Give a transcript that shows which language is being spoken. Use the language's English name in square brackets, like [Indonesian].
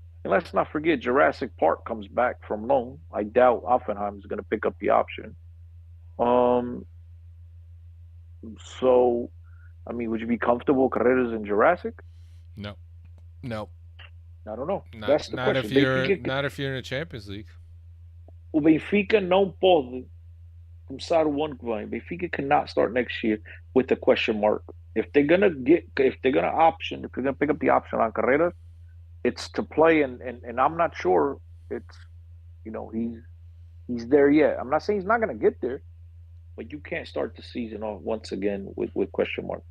[English] And let's not forget, Jurassic Park comes back from loan. I doubt Offenheim is going to pick up the option. Um, so, I mean, would you be comfortable Carreras in Jurassic? No, no, I don't know. That's the not if question. you're not if you're in the Champions League. [Portuguese] O Benfica não pode começar o ano que vem. [English] Benfica cannot start next year with a question mark. If they're gonna pick up the option on Carreras, it's to play, and I'm not sure it's he's there yet. I'm not saying he's not gonna get there, but you can't start the season off once again with question mark.